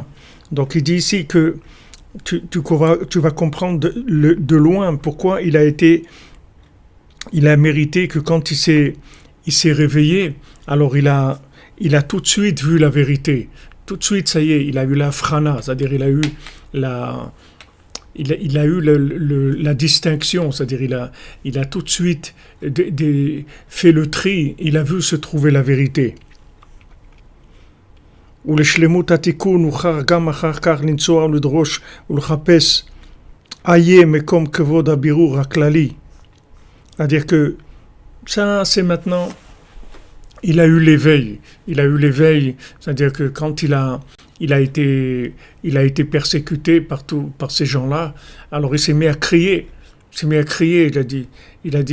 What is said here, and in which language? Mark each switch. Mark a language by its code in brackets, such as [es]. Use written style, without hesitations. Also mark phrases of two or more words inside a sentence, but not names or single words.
[fr] Donc il dit ici que tu vas comprendre de loin pourquoi il a mérité que quand il s'est réveillé, alors il a tout de suite vu la vérité. Tout de suite, ça y est, il a eu la frana, c'est-à-dire il a eu la distinction, c'est-à-dire il a tout de suite fait le tri, il a vu se trouver la vérité. [he] ולשלמות התיקון הוכרח גם אחר כך לנסוע ולדרוש ולחפש איה מקום כבוד הבירור הכללי. [fr] C'est-à-dire que ça, c'est maintenant, il a eu l'éveil, c'est-à-dire que quand il a été persécuté par ces gens-là, alors il s'est mis à crier, il a